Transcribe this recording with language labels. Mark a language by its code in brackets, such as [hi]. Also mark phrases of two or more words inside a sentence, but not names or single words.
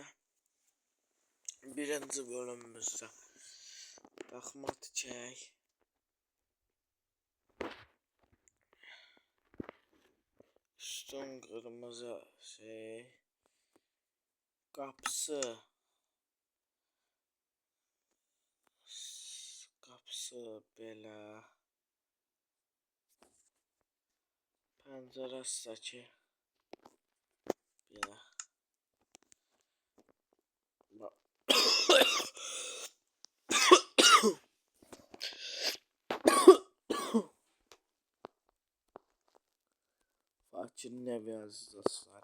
[az] Birinci bölümümüzde daxma tikək. [tr] Üstün kırmızı şey. [az] Kapısı belə. Pəncərəsi də ki belə. Fakirin evi aziz dostlar.